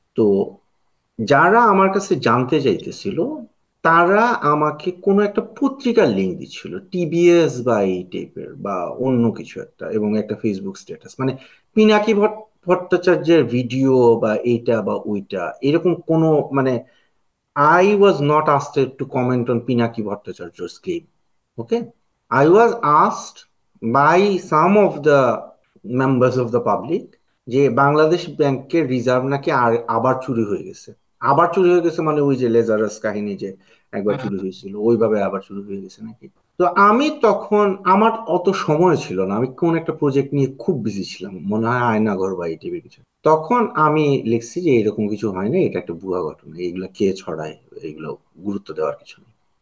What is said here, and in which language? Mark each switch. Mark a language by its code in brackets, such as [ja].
[bn] তো যারা আমার কাছে জানতে চাইতেছিল তারা আমাকে কোনো একটা পত্রিকার লিঙ্ক দিচ্ছিল, টিবিএস বা এই টাইপের বা অন্য কিছু একটা, এবং একটা ফেসবুক স্ট্যাটাস, মানে পিনাকি ভট্টাচার্যের ভিডিও বা এইটা বা ওইটা এরকম কোনো মানে [en] I was not asked to comment on Pinaki Bhattacharya's claim. Okay. I was asked by some of the members of the public [bn] যে বাংলাদেশ ব্যাংকের রিজার্ভ নাকি আবার চুরি হয়ে গেছে। আবার চুরি হয়ে গেছে মানে ওই যে লেজারাস কাহিনী, যে একবার চুরি হয়েছিল ওইভাবে আবার চুরি হয়ে গেছে নাকি। তো আমি তখন, আমার অত সময় ছিল না, আমি কোন একটা প্রজেক্ট নিয়ে খুব বিজি ছিলাম, মনে হয় আয়নাঘর বা এই টিভির কিছু। তখন আমি লিখছি যে এরকম কিছু হয় না, এটা একটা ভুয়া ঘটনা, এইগুলা কে ছড়ায়, এইগুলো গুরুত্ব দেওয়ার কিছু নেই।